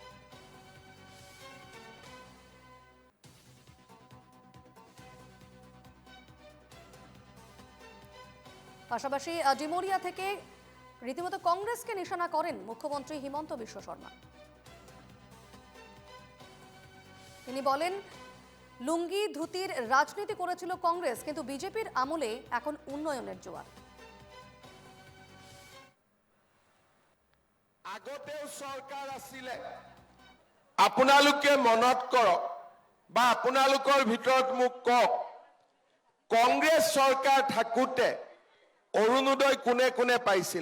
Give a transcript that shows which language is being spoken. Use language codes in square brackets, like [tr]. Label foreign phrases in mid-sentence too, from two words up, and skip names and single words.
[bn] পাশাপাশি ডিমোরিয়া থেকে রীতিমতো কংগ্রেসকে নিশানা করেন মুখ্যমন্ত্রী হিমন্ত বিশ্ব শর্মা। তিনি বলেন, লুঙ্গি ধুতির রাজনীতি করেছিল কংগ্রেস, কিন্তু বিজেপির আমলে এখন উন্নয়নের জোয়ার। [as] আগতেও সরকার আছিলে, আপোনালোকে মনত কৰক বা আপোনালোকৰ ভিতৰত মোক কওক, কংগ্ৰেছ চৰকাৰ থাকোঁতে অৰুণোদয় কোনে কোনে পাইছিলে?